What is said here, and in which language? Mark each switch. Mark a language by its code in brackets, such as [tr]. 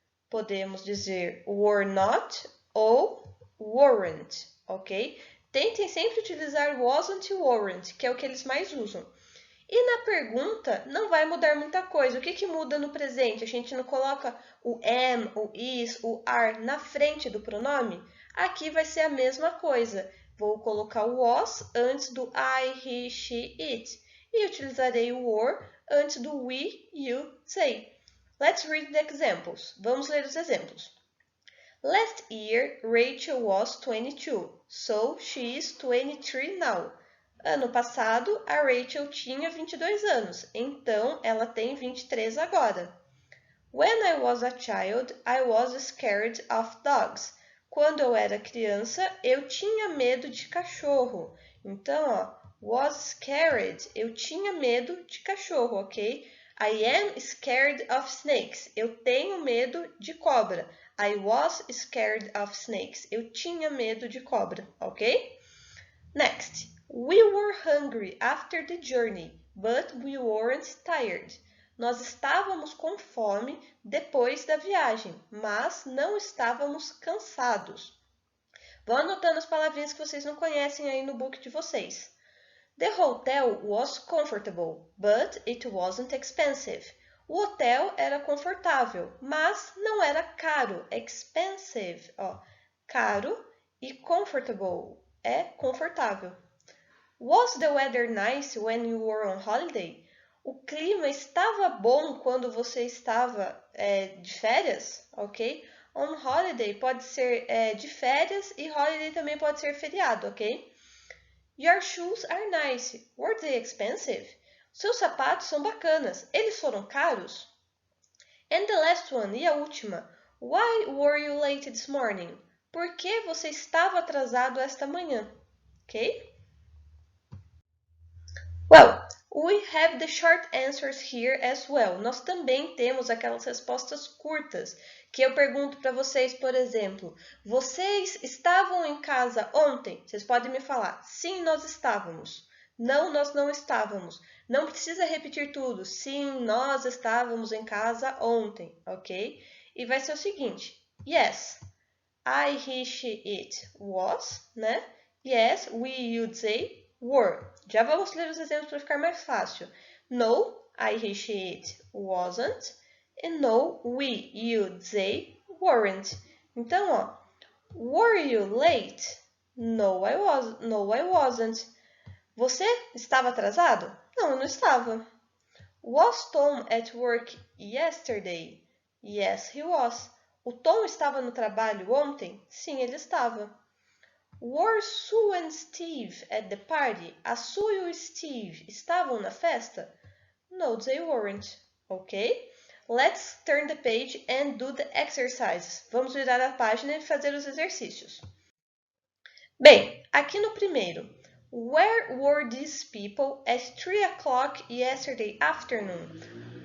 [pt] Podemos dizer were not ou weren't, ok? Tentem sempre utilizar wasn't e weren't, que é o que eles mais usam. E na pergunta não vai mudar muita coisa. O que muda no presente? A gente não coloca o am, o is, o are na frente do pronome? Aqui vai ser a mesma coisa. Vou colocar o was antes do I, he, she, it. E utilizarei o were antes do we, you, they. [en] Let's read the examples. [pt] Vamos ler os exemplos. [en] Last year, Rachel was 22, so she is 23 now. [pt] Ano passado, a Rachel tinha 22 anos, então ela tem 23 agora. [en] When I was a child, I was scared of dogs. [pt] Quando eu era criança, eu tinha medo de cachorro. Então, ó, was scared, eu tinha medo de cachorro, ok? [en] I am scared of snakes. [pt] Eu tenho medo de cobra. [en] I was scared of snakes. [pt] Eu tinha medo de cobra, ok? [en] Next. We were hungry after the journey, but we weren't tired. [pt] Nós estávamos com fome depois da viagem, mas não estávamos cansados. Vão anotando as palavrinhas que vocês não conhecem aí no book de vocês. [en] The hotel was comfortable, but it wasn't expensive. [pt] O hotel era confortável, mas não era caro. Expensive, ó, caro, e comfortable é confortável. [en] Was the weather nice when you were on holiday? [pt] O clima estava bom quando você estava de férias, ok? On holiday pode ser de férias e holiday também pode ser feriado, ok? [en] Your shoes are nice. Were they expensive? [pt] Seus sapatos são bacanas. Eles foram caros? [en] And the last one, [pt] e a última. [en] Why were you late this morning? [pt] Por que você estava atrasado esta manhã? Ok? Well, [en] We have the short answers here as well. [pt] Nós também temos aquelas respostas curtas, que eu pergunto para vocês, por exemplo, vocês estavam em casa ontem? Vocês podem me falar, sim, nós estávamos. Não, nós não estávamos. Não precisa repetir tudo. Sim, nós estávamos em casa ontem, ok? E vai ser o seguinte, [en] yes, I, he, she, it was, [pt] né? [en] Yes, we, you, they were. [pt] Já vamos ler os exemplos para ficar mais fácil. [en] No, I, he, she, it wasn't. And no, we, you, they weren't. Então, ó, were you late? No, I wasn't. [pt] Você estava atrasado? Não, eu não estava. [en] Was Tom at work yesterday? Yes, he was. [pt] O Tom estava no trabalho ontem? Sim, ele estava. [en] Were Sue and Steve at the party? [pt] A Sue e o Steve estavam na festa? [en] No, they weren't. Ok? Let's turn the page and do the exercises. [pt] Vamos virar a página e fazer os exercícios. Bem, aqui no primeiro. [en] Where were these people at 3 o'clock yesterday afternoon?